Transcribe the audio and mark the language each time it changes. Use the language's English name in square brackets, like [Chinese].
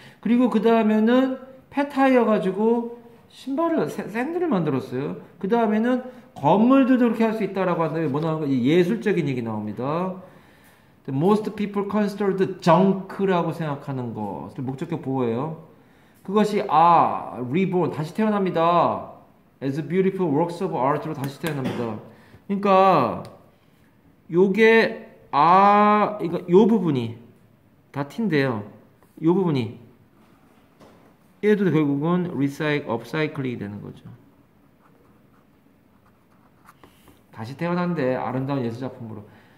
[Korean] 그리고 그 다음에는 폐타이어 가지고 신발을 샌들을 만들었어요. 그 다음에는 건물들도 그렇게 할 수 있다라고 하는데 뭐 나오는 거 예술적인 얘기 나옵니다. [English] Most people consider the junk [Korean] 라고 생각하는 거 목적격 보호예요. 그것이 reborn 다시 태어납니다. [English] As beautiful works of art로 [Korean] 다시 태어납니다. 그러니까 요게 이거 요 부분이 다 T인데요. 요 부분이 얘도 결국은 업사이클링이 되는 거죠. 다시 태어난데 아름다운 예술작품으로.